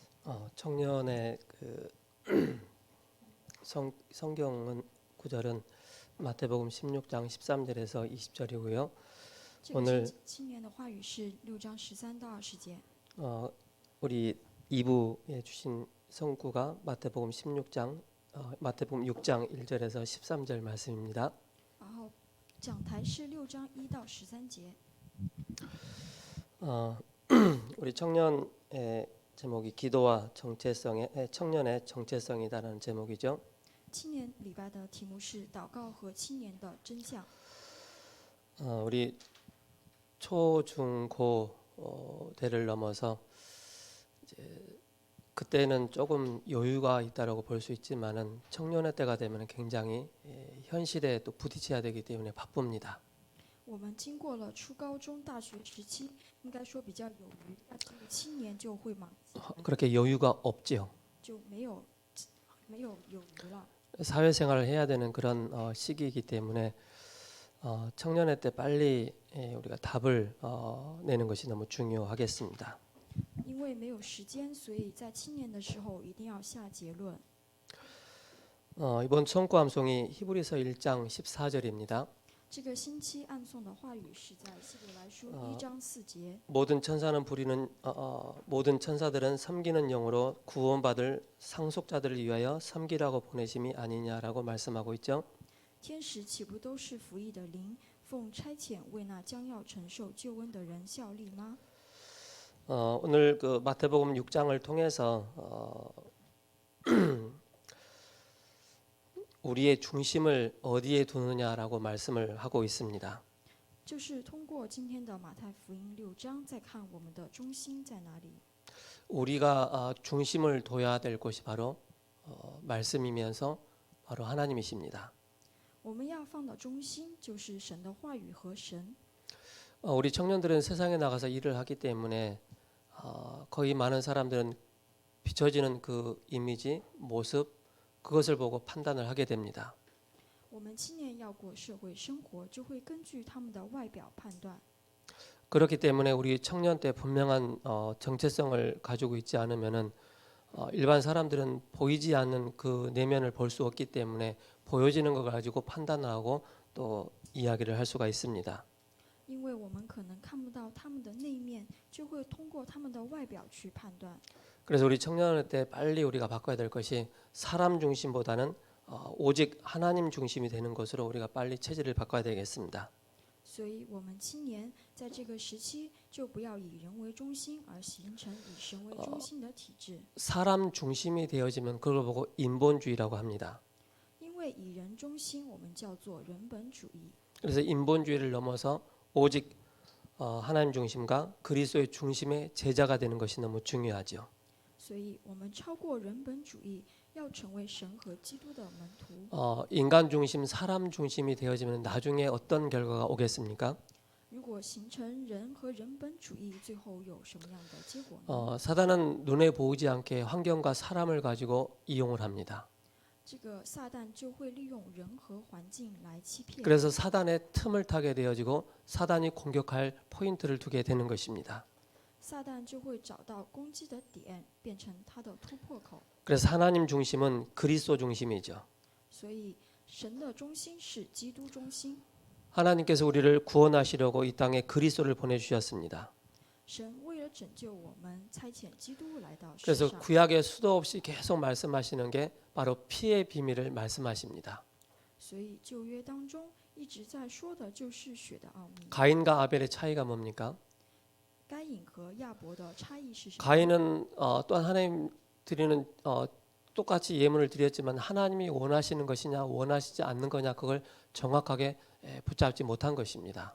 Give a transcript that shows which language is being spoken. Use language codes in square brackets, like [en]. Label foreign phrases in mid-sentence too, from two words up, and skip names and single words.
[ko] 청년의 성경은 구절은 마태복음 16장 13절에서 20절이고요. [zh] 这个 [ko] 오늘 [zh] 青年的话语是6章13到20节。 [ko] 우리 2부에 주신 성구가 마태복음 16장 마태복음 6장 1절에서 13절 말씀입니다. [zh] 然后讲台是6章1到13节。 [ko] 우리 청년의 제목이 기도와 청년의 정체성이다라는 제목이죠. [zh] 青年礼拜的题目是祷告和青年的真相。 [ko] 우리 초, 중, 고 대를 넘어서 이제 그때는 조금 여유가 있다라고 볼 수 있지만은 청년의 때가 되면 굉장히 현실에 또 부딪혀야 되기 때문에 바쁩니다. [zh] 我们经过了初高中大学时期，应该说比较有余，但这个青年就会忙， [ko] 그렇게 여유가 없죠. [zh] 就没有有余了。 [ko] 사회생활을 해야 되는 그런 시기이기 때문에 청년의 때 빨리 우리가 답을 내는 것이 너무 중요하겠습니다. [zh] 因为没有时间，所以在青年的时候一定要下结论。 [ko] 이번 성구 암송이 히브리서 1장 14절입니다. [zh] 这个星期暗诵的话语是在希伯来书1章4节。 [ko] 모든 천사들은 섬기는 영으로 구원받을 상속자들을 위하여 섬기라고 보내심이 아니냐라고 말씀하고 있죠. [zh] 天使岂不都是服役的灵，奉差遣为那将要承受救恩的人效力吗？ [ko] 오늘 그 마태복음 6장을 통해서 우리의 중심을 어디에 두느냐라고 말씀을 하고 있습니다. [zh] 就是通过今天的马太福音6章，再看我们的中心在哪里。 [ko] 우리가 중심을 둬야 될 곳이 바로 말씀이면서 바로 하나님이십니다. [zh] 我们要放的中心就是神的话语和神。 [ko] 우리 청년들은 세상에 나가서 일을 하기 때문에 거의 많은 사람들은 비춰지는 그 이미지, 모습 그것을 보고 판단을 하게 됩니다. [zh] 我们青年要过社会生活，就会根据他们的外表判断。 [ko] 그렇기 때문에 우리 청년 때 분명한 정체성을 가지고 있지 않으면은 일반 사람들은 보이지 않는 그 내면을 볼 수 없기 때문에 보여지는 걸 가지고 판단하고 또 이야기를 할 수가 있습니다. [zh] 因为我们可能看不到他们的内面，就会通过他们的外表去判断。 [ko] 그래서 우리 청년의 때 빨리 우리가 바꿔야 될 것이 사람 중심보다는 오직 하나님 중심이 되는 것으로 우리가 빨리 체질을 바꿔야 되겠습니다. [zh] 所以，我们青年在这个时期就不要以人为中心，而形成以神为中心的体制。 [ko] 사람 중심이 되어지면 그걸 보고 인본주의라고 합니다. [zh] 因为以人中心，我们叫做人本主义。 [ko] 그래서 인본주의를 넘어서 오직 하나님 중심과 그리스도의 중심의 제자가 되는 것이 너무 중요하죠. [zh] 所以，我们超过人本主义，要成为神和基督的门徒。 [ko] 인간 중심, 사람 중심이 되어지면 나중에 어떤 결과가 오겠습니까? [zh] 如果形成人和人本主义，最后有什么样的结果呢？ [ko] 사단은 눈에 보이지 않게 환경과 사람을 가지고 이용을 합니다. [zh] 这个撒旦就会利用人和环境来欺骗。 [ko] 그래서 사단의 틈을 타게 되어지고 사단이 공격할 포인트를 두게 되는 것입니다. [zh] 撒旦就会找到攻击的点，变成他的突破口。 [ko] 그래서 하나님 중심은 그리스도 중심이죠. [zh] 所以，神的中心是基督中心。 [ko] 하나님께서 우리를 구원하시려고 이 땅에 그리스도를 보내주셨습니다. [zh] 神为了拯救我们，差遣基督来到世 [ko] 그래서 [zh] 上。 [ko] 구약에 수도 없이 계속 말씀하시는 게 바로 피의 비밀을 말씀하십니다. [zh] 所以旧约当中一直在说的就是血的奥秘。 [ko] 가인과 아벨의 차이가 뭡니까? [zh] 该隐和亚伯的差异是什么？ [ko] 가인은 또한 하나님 드리는 똑같이 예물을 드렸지만 하나님이 원하시는 것이냐 원하시지 않는 거냐 그걸 정확하게 붙잡지 못한 것입니다.